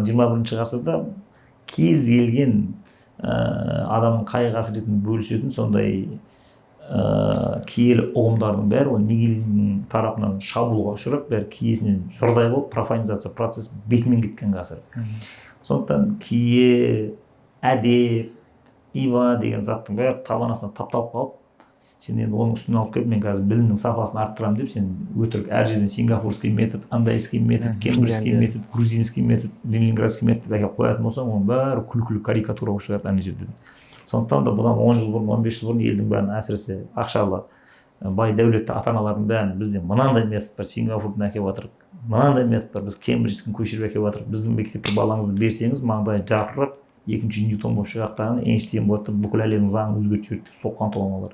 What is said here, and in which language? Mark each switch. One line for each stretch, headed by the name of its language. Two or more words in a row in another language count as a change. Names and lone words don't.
Kazakh: 21-ші ғасырда кез келген адамның қай қасіретін бөлісетін сондай киелі ұғымдардың бәрі ол нигилизмнің тарапынан шабуылға ұшырап, бәрі киесінен жұрдай болып профанизация процесі бетімен кеткен ғасыр. Сондықтан кие, әдеп, ива деген заттың бәрі табан астына тапталып қалып, сен енді оның үстіне алып келіп, мен қазір білімнің сапасын арттырамын деп, сен өтірік әр жерден
Russian: сингапурский метод, андайский метод, кембриджский метод, грузинский метод, ленинградский метод
Kazakh: әкеліп қоятын болсаң, оның бәрі күлкілі карикатура болып шығады ана жерден. Сондықтан да бұдан 10 жыл бұрын, 15 жыл бұрын елдің бәрін әсіресе ақшалы, бай дәулетті ата-аналардың бәрін бізде мынандай метод бар, Сингапурдан әкеліп жатыр, мынандай метод бар, біз Кембриджден көшіріп әкеліп жатыр, біздің мектепке балаңызды берсеңіз, маңдайы жарқырап, екінші Ньютон болып шығақтаған, Эйнштейн болады, бүкіл әлемнің заңын өзгертіп жіберді деп соққан тұлғалар.